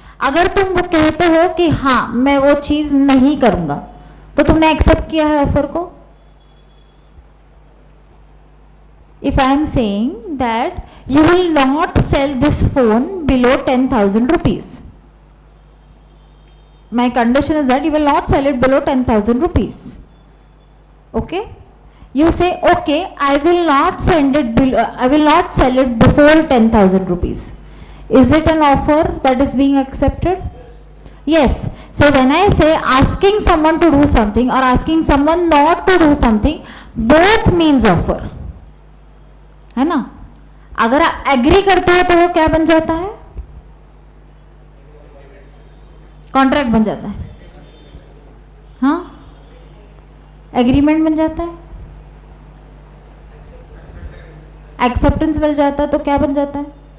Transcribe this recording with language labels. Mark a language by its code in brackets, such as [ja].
[hi] अगर तुम वो कहते हो कि हाँ मैं वो चीज नहीं करूंगा, तो तुमने एक्सेप्ट किया है ऑफर को. [en] If I am saying that you will not sell this phone below 10,000 rupees, my condition is that you will not sell it below 10,000 rupees. Okay, you say okay, I will not send it below, I will not sell it before 10,000 rupees. Is it an offer that is being accepted? Yes. So when I say asking someone to do something or asking someone not to do something, both means offer, [hi] है ना. अगर agree करते हैं तो वो क्या बन जाता है, कॉन्ट्रैक्ट बन जाता है. हाँ, एग्रीमेंट बन जाता है, एक्सेप्टेंस मिल जाता है, तो क्या बन जाता है,